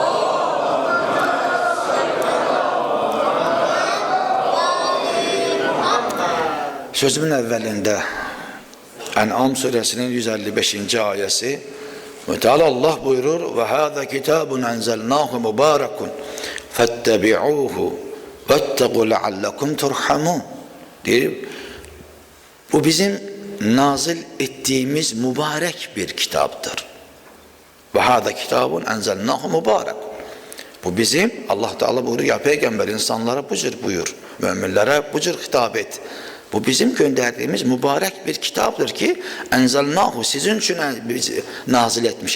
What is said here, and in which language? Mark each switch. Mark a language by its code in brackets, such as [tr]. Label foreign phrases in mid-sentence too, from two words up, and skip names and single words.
[az] Sözümün əvvəlində Ən'am surəsinin 155-ci ayəsi Teala Allah buyurur və [ar] وهذا كتاب أنزلناه مبارك فاتبعوه واتقوا لعلكم ترحمون [az] deyir. [tr] Bu bizim nazil ettiğimiz mübarek bir kitaptır. [ar] وهذا كتاب أنزلناه مبارك. [tr] Bu bizim, Allah Teala buyuruyor ya peygamber insanlara bu cür buyur, müminlere bu cür hitap et. Bu bizim gönderdiğimiz mübarek bir kitaptır ki enzelnâhu sizin için nazil etmiş.